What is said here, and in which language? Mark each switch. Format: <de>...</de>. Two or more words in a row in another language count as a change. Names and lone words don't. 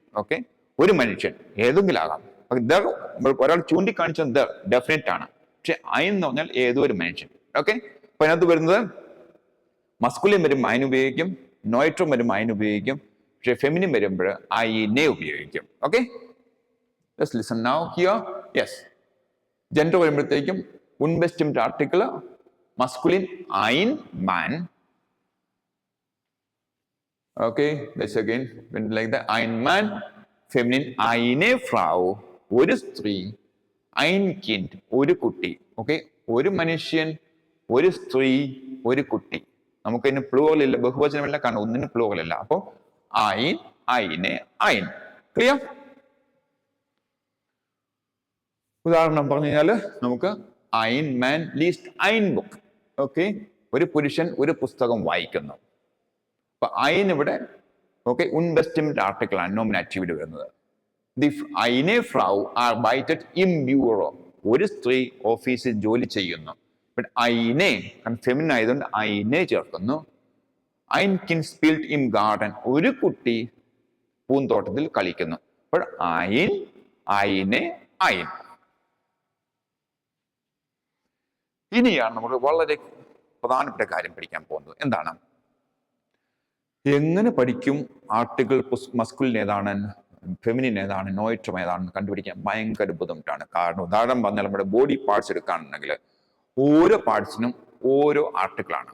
<ml>ഓക്കെ, ഒരു മനുഷ്യൻ ഏതെങ്കിലും ആകാം. ഒരാൾ ചൂണ്ടിക്കാണിച്ചത്</ml> <en>the definite</en> <ml>ആണ്, പക്ഷെ ഐൻ എന്ന് പറഞ്ഞാൽ ഏതോ ഒരു മനുഷ്യൻ. ഓക്കെ, അപ്പൊ അതിനകത്ത് വരുന്നത് മസ്കുലിൻ വരുമ്പോൾ ഐൻ ഉപയോഗിക്കും, നോയിട്രം വരുമ്പോൾ ഐൻ ഉപയോഗിക്കും, പക്ഷെ ഫെമിനിൻ വരുമ്പോൾ ഐനെ ഉപയോഗിക്കും. ഓക്കെ,</ml> <en>let's listen now here. Yes,</en> <ml>ജെൻഡർ വരുമ്പോഴത്തേക്കും</ml> <de>unbestimmt Artikel</de> <ml>masculine</ml> <de>ein man.</de> <en>Okay, let's again like that.</en> <de>Ein man, feminine eine Frau,</de> <ml>ഒരു സ്ത്രീ,</ml> <de>ein Kind,</de> <ml>ഒരു കുട്ടി. ഓക്കെ, ഒരു മനുഷ്യൻ, ഒരു സ്ത്രീ, ഒരു കുട്ടി. നമുക്കതിന് പ്ലൂറൽ ഇല്ല, ബഹുവചനമല്ല, കാരണം ഒന്നിന് പ്ലൂറൽ ഇല്ല.</ml> <de>അപ്പോ ein, eine, ein.</de> <ml>ക്ലിയർ? ഉദാഹരണം പറഞ്ഞു കഴിഞ്ഞാൽ നമുക്ക്</ml> <de>ein man liest ein Buch.</de> <ml>ഓക്കെ, ഒരു പുരുഷൻ ഒരു പുസ്തകം വായിക്കുന്നു. അപ്പൊ ഐൻ ഇവിടെ ഓക്കെ</ml> <de>unbestimmt Artikel</de> <ml>ആണ്, നോമിനാറ്റീവിൽ വരുന്നത്.</ml> <de>die eine Frau arbeitet im Büro,</de> <ml>ഒരു സ്ത്രീ ഓഫീസിൽ ജോലി ചെയ്യുന്നു. ഐനെ ഫെമിനിൻ ആയതുകൊണ്ട് ഐനെ ചേർക്കുന്നു.</ml> <de>ein Kind spielt im Garten,</de> <ml>ഒരു കുട്ടി പൂന്തോട്ടത്തിൽ കളിക്കുന്നു.</ml> <de>അപ്പോൾ ein, eine, ein.</de> <ml>ഇനിയാണ് നമ്മൾ വളരെ പ്രധാനപ്പെട്ട കാര്യം പഠിക്കാൻ പോകുന്നത്. എന്താണ്? എങ്ങനെ പഠിക്കും ആർട്ടിക്കിൾ മസ്കുലിൻ ഏതാണ്, ഫെമിനിൻ ഏതാണ്, നോയിട്രം ഏതാണെന്ന് കണ്ടുപിടിക്കാൻ ഭയങ്കര ബുദ്ധിമുട്ടാണ്. കാരണം ഉദാഹരണം പറഞ്ഞാൽ നമ്മുടെ</ml> <en>body parts</en> <ml>എടുക്കുകയാണെന്നുണ്ടെങ്കിൽ ഓരോ പാർട്സിനും ഓരോ ആർട്ടിക്കിളാണ്.</ml>